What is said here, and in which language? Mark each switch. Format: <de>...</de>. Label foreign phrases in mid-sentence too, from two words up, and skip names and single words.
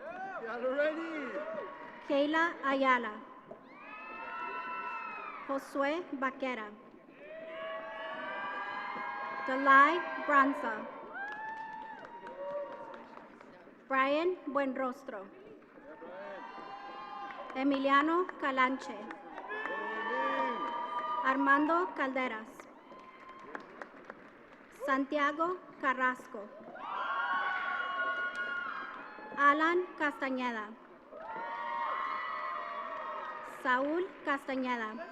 <es>Kayla Ayala. Josue Vaquera. Delay Branza. Brian Buenrostro. Emiliano Calanche. Armando Calderas. Santiago Carrasco. Alan Castañeda. Saúl Castañeda.</es>